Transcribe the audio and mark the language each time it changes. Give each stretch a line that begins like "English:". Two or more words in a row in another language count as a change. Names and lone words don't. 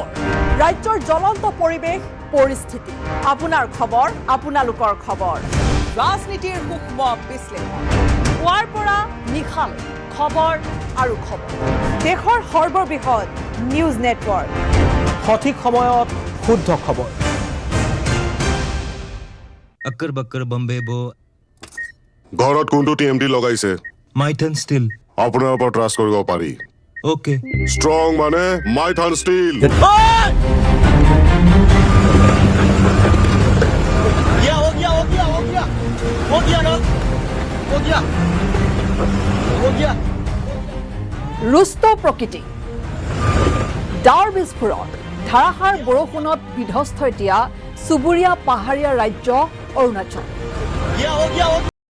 Assamese: ৰাজ্যৰ জ্বলন্ত পৰিৱেশ পৰিস্থিতি আপোনাৰ খবৰ আপোনালোকৰ খবৰ ৰাজনীতিৰ সূক্ষ্ম বিশ্লেষণ পুৱাৰ পৰা নিশাল খবৰ আৰু খবৰ দেশৰ সৰ্ববৃহৎ নিউজ নেটৱৰ্ক সঠিক সময়ত শুদ্ধ খবৰ
Hindi: अक्कर बक्कर बम्बे बो
Assamese: ঘৰত কোনটো টিএমটি লগাইছে মাইথান ষ্টিল আপোনাৰ ওপৰত ট্ৰাষ্ট কৰিব পাৰি ওকে ষ্ট্ৰং মানে মাইথান ষ্টিল ৰুষ্ট প্ৰকৃতি ডাৱৰ বিস্ফোৰণ ধাৰাসাৰ বৰষুণত বিধ্বস্ত এতিয়া চুবুৰীয়া পাহাৰীয়া ৰাজ্য অৰুণাচল